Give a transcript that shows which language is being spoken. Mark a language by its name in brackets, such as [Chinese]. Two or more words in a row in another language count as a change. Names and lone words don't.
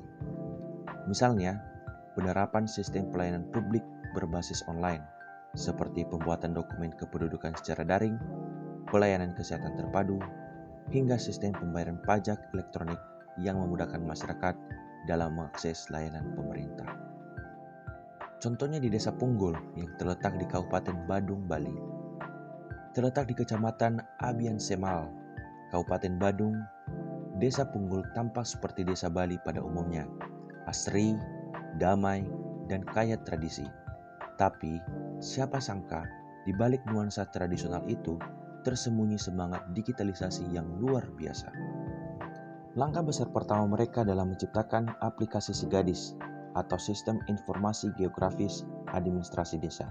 [Indonesian] Misalnya, penerapan sistem pelayanan publik berbasis online, seperti pembuatan dokumen kependudukan secara daring, pelayanan kesehatan terpadu, hingga sistem pembayaran pajak elektronik yang memudahkan masyarakat dalam mengakses layanan pemerintah. Contohnya di Desa Punggul yang terletak di Kabupaten Badung, Bali. Terletak di Kecamatan Abian Semal, Kabupaten Badung, Desa Punggul tampak seperti desa Bali pada umumnya, asri, damai, dan kaya tradisi. Tapi, siapa sangka di balik nuansa tradisional itu tersembunyi semangat digitalisasi yang luar biasa. Langkah besar pertama mereka dalam menciptakan aplikasi Sigadis atau Sistem Informasi Geografis Administrasi Desa.